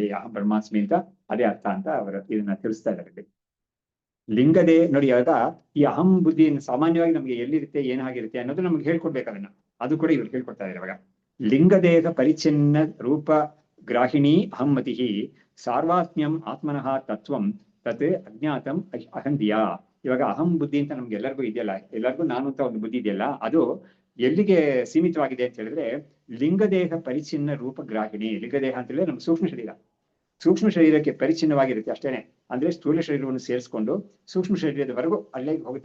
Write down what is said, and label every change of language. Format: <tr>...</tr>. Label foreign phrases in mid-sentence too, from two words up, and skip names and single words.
<sa>ಅಹಂ ಬ್ರಹ್ಮಾಸ್ಮಿ</sa> <kn>ಅಂತ ಅದೇ ಅರ್ಥ ಅಂತ ಅವರು ಇದನ್ನ ತಿಳಿಸ್ತಾ ಇದ್ದಾರೆ. ಲಿಂಗದೇ ನೋಡಿ, ಆಗ ಈ ಅಹಂ ಬುದ್ಧಿ ಸಾಮಾನ್ಯವಾಗಿ ನಮ್ಗೆ ಎಲ್ಲಿರುತ್ತೆ, ಏನಾಗಿರುತ್ತೆ ಅನ್ನೋದು ನಮ್ಗೆ ಹೇಳ್ಕೊಡ್ಬೇಕು. ಅದನ್ನ ಅದು ಕೂಡ ಇವ್ರು ಹೇಳ್ಕೊಡ್ತಾ ಇದ್ದಾರೆ ಇವಾಗ.</kn> <sa>ಲಿಂಗದೇಹ ಪರಿಚ್ಛಿನ್ನ ರೂಪ ಗ್ರಾಹಿಣಿ ಅಹಮ್ಮತಿ ಸಾರ್ವಾತ್ಮ್ಯಂ ಆತ್ಮನಃ ತತ್ವಂ ತತ್ ಅಜ್ಞಾತಂ ಅಹಂದಿಯಾ.</sa> <kn>ಇವಾಗ ಅಹಂ ಬುದ್ಧಿ ಅಂತ ನಮ್ಗೆ ಎಲ್ಲರಿಗೂ ಇದೆಯಲ್ಲ, ಎಲ್ಲರಿಗೂ ನಾನು ಅಂತ ಒಂದು ಬುದ್ಧಿ ಇದೆಯಲ್ಲ, ಅದು ಎಲ್ಲಿಗೆ ಸೀಮಿತವಾಗಿದೆ ಅಂತ ಹೇಳಿದ್ರೆ</kn> <sa>ಲಿಂಗದೇಹ ಪರಿಚ್ಛಿನ್ನ ರೂಪ ಗ್ರಾಹಿಣಿ.</sa> <kn>ಲಿಂಗದೇಹ ಅಂತ ಹೇಳಿದ್ರೆ ನಮ್ಮ ಸೂಕ್ಷ್ಮ ಶರೀರಕ್ಕೆ ಪರಿಚ್ಛಿನ್ನವಾಗಿರುತ್ತೆ ಅಷ್ಟೇನೆ. ಅಂದ್ರೆ ಸ್ಥೂಲ ಶರೀರವನ್ನು ಸೇರಿಸ್ಕೊಂಡು ಸೂಕ್ಷ್ಮ ಶರೀರದವರೆಗೂ ಅಲ್ಲೇ ಹೋಗುತ್ತೆ.</kn>